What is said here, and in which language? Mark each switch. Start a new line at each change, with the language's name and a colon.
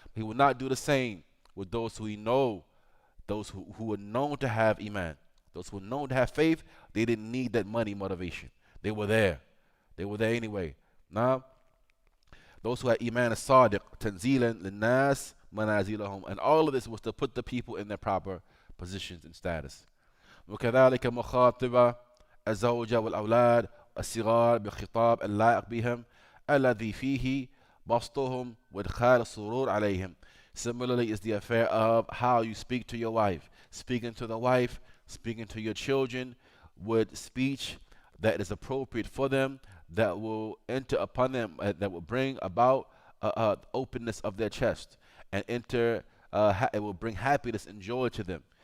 English: He will not do the same with those who he know, those who are known to have iman. Those who are known to have faith, they didn't need that money motivation. They were there. They were there anyway. Now, those who had iman as-sadiq, tanzilan linnas manazilahum, and all of this was to put the people in their proper positions and status.
Arabic: وكذلك مخاطب الزوجة والأولاد الصغار بخطاب اللائق بهم الذي فيه بسطهم وإدخال السرور عليهم.
English: Similarly is the affair of how you speak to your wife. Speaking to the wife, speaking to your children with speech that is appropriate for them, that will enter upon them, that will bring about openness of their chest, and it will bring happiness and joy to them.